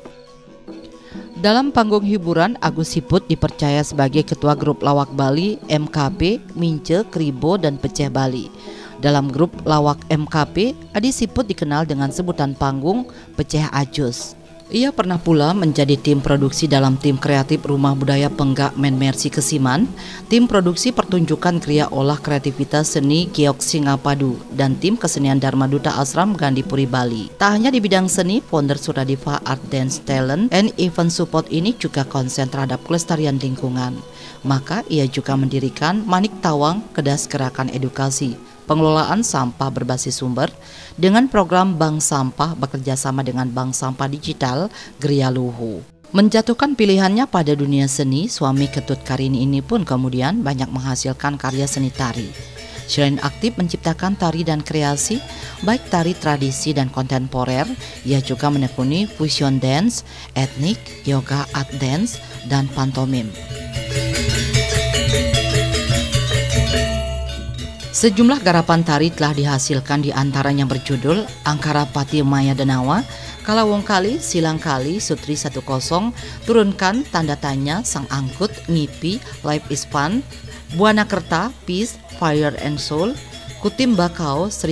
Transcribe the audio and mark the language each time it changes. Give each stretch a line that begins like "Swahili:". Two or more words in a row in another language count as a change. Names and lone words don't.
Indonesian: Dalam panggung hiburan, Agus Siput dipercaya sebagai Ketua Grup Lawak Bali, MKP, Mince, Kribo, dan Peceh Bali. Dalam grup Lawak MKP, Adi Siput dikenal dengan sebutan panggung Peceh Ajus. Ia pernah pula menjadi tim produksi dalam tim kreatif Rumah Budaya Penggak Men Mercy Kesiman, tim produksi pertunjukan kriya olah kreativitas seni Kiok Singapadu, dan tim kesenian Dharma Duta Asram Gandipuri Bali. Tak hanya di bidang seni, founder Suradiva Art Dance Talent and Event Support ini juga konsen terhadap kelestarian lingkungan. Maka ia juga mendirikan Manik Tawang Kedas Gerakan Edukasi, pengelolaan sampah berbasis sumber dengan program Bank Sampah bekerjasama dengan Bank Sampah Digital Gria Luhu. Menjatuhkan pilihannya pada dunia seni, suami Ketut Karini ini pun kemudian banyak menghasilkan karya seni tari. Selain aktif menciptakan tari dan kreasi, baik tari tradisi dan kontemporer, ia juga menekuni
English: fusion dance,
Indonesian: etnik,
English: yoga art dance,
Indonesian: dan pantomim. Sejumlah garapan tari telah dihasilkan, di antaranya berjudul Angkara Pati Maya Denawa, Kalawong Kali, Silang Kali, Sutri 10, Turunkan, Tanda Tanya, Sang Angkut, Ngipi, Life is Fun, Buana Kerta, Peace, Fire and Soul, Kutim Bakau, Sri